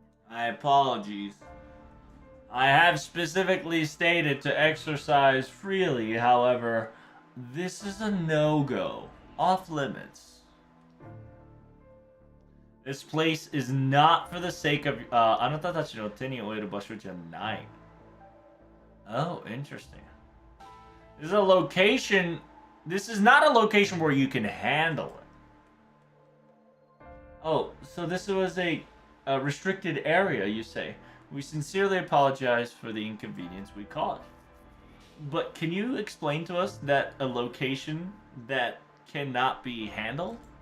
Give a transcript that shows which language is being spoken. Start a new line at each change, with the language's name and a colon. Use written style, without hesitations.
English: My apologies. I have specifically stated to exercise freely. However, this is a no-go. Off limits. This place is not for the sake of...
Japanese: あなたたちの手に負える場所じゃない.
English: Oh, interesting. This is a location... This is not a location where you can handle it. Oh, so this was a restricted area, you say. We sincerely apologize for the inconvenience we caused. But can you explain to us that a location that cannot be handled?